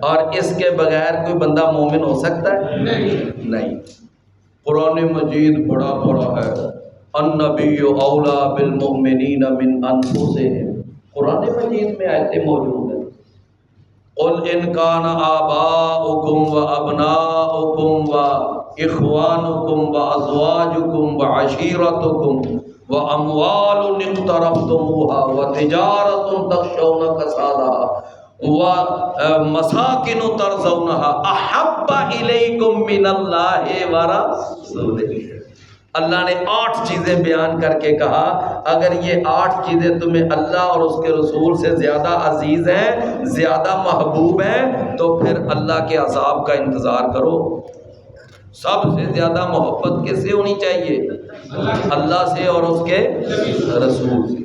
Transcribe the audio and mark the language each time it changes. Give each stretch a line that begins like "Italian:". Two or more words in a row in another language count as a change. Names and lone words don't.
Urdu: اور اس کے بغیر کوئی بندہ مومن ہو سکتا ہے؟ نہیں۔ قرآن مجید بڑا ہے،
Arabic: النبی اولیٰ بالمؤمنین من انفسہم،
Urdu: قرآن مجید میں آیتیں موجود ہیں۔
Arabic: قل ان کان آباؤکم و ابناؤکم و اخوانکم و ازواجکم و عشیرتکم وَأَمْوَالٌ اقْتَرَفْتُمُوهَا وَتِجَارَةٌ تَخْشَوْنَ كَسَادَهَا وَمَسَاكِنُ تَرْضَوْنَهَا أَحَبَّ إِلَيْكُم مِّنَ اللَّهِ وَرَسُولِهِ۔
Urdu: اللہ نے 8 چیزیں بیان کر کے کہا اگر یہ 8 چیزیں تمہیں اللہ اور اس کے رسول سے زیادہ عزیز ہیں، زیادہ محبوب ہیں، تو پھر اللہ کے عذاب کا انتظار کرو۔ سب سے زیادہ محبت کس سے ہونی چاہیے؟ اللہ سے اور اس کے رسول سے۔